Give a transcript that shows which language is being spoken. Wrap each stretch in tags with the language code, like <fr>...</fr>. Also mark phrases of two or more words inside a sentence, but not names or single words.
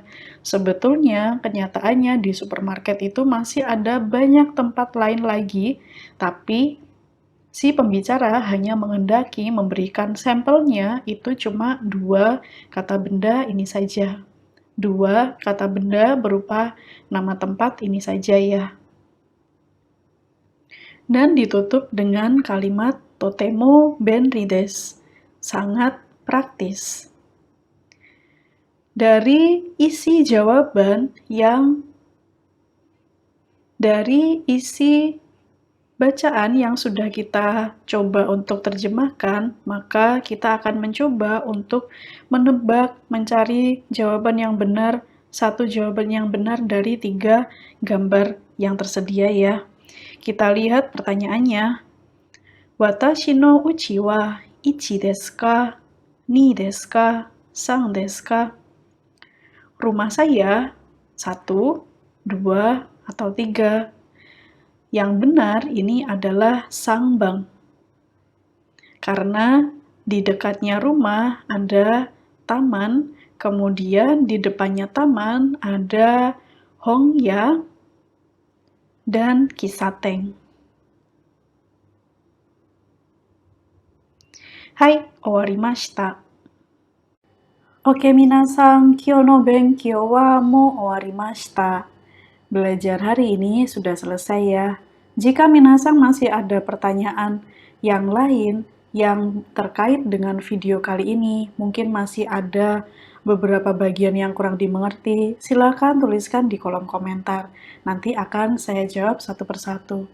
<id>Sebetulnya, kenyataannya di supermarket itu masih ada banyak tempat lain lagi, tapi si pembicara hanya menghendaki memberikan sampelnya itu cuma 2 kata benda ini saja. 2 kata benda berupa nama tempat ini saja ya. Dan ditutup dengan kalimat</id> <ja>とても便利です,</ja> <id>sangat praktis. Dari isi bacaan yang sudah kita coba untuk terjemahkan, maka kita akan mencoba untuk menebak, mencari jawaban yang benar, satu jawaban yang benar dari 3 gambar yang tersedia ya. Kita lihat pertanyaannya.</id> <ja>私の家は一ですか、二ですか、三ですか?</ja> <id>Rumah saya 1, 2, atau 3. Yang benar ini adalah sangbang. Karena di dekatnya rumah ada taman, kemudian di depannya taman ada hongya dan kisaten.</id> <ja>はい、終わりました. Oke みなさん、今日の勉強はもう終わりました.</ja> <id>Belajar hari ini sudah selesai ya. Jika minasan masih ada pertanyaan yang lain, yang terkait dengan video kali ini. Mungkin masih ada beberapa bagian yang kurang dimengerti. Silakan tuliskan di kolom komentar. Nanti akan saya jawab satu persatu.</id>